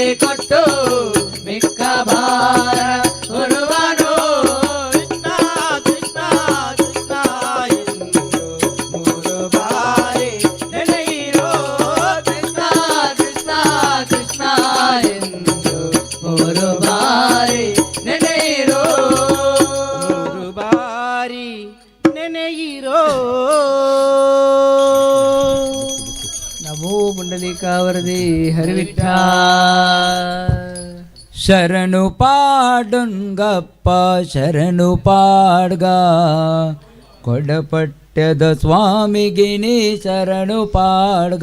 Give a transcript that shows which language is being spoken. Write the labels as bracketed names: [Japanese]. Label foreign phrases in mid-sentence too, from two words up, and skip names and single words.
[Kannada] ಕೊಟ್ಟು ಮಿಕ್ಕ ಭಾರ ಹೊರುವನು ಕೃಷ್ಣ ಕೃಷ್ಣ ಕೃಷ್ಣ ಎಂದು ಮೂರು ಬಾರಿ ನೆನೆಯಿರೋ ಕೃಷ್ಣ ಕೃಷ್ಣ ಕೃಷ್ಣ ಎಂದು ಮೂರು ಬಾರಿ ನೆನೆಯಿರೋ ಮೂರು ಬಾರಿ ನೆನೆಯಿರೋ ನಮೋ ಪುಂಡಲೀಕಾವರದಿ ಹರಿವಿಠ [Tulu] ಶರಣು ಪಾಡುಂಗಪ್ಪ ಶರಣು ಪಾಡ್ಗ ಕೊಡಪಟ್ಯದ ಸ್ವಾಮಿಗಿನಿ ಶರಣು ಪಾಡ್ಗ